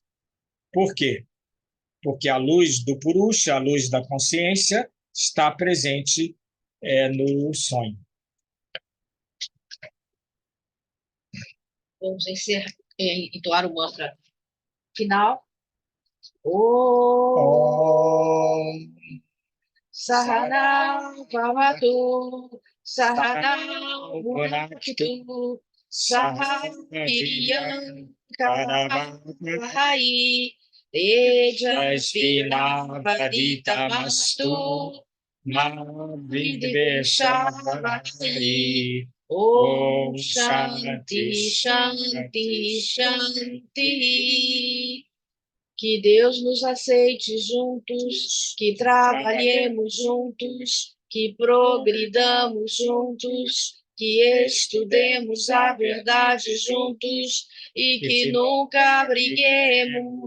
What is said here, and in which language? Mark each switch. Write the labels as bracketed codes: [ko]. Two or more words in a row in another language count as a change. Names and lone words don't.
[pt] Por quê? Porque a luz do Purusha, a luz da consciência, está presente no sonho. Vamos entoar o mantra final. [sa] ॐ सहना भवतु सहना भुनक्तु सह वीर्यं करवावहै तेजस्विनावधीतमस्तु मा विद्विषावहै. ॐ शान्ति शान्ति शान्ति. [pt] Que Deus nos aceite juntos, que trabalhemos juntos, que progridamos juntos, que estudemos a verdade juntos e que nunca briguemos.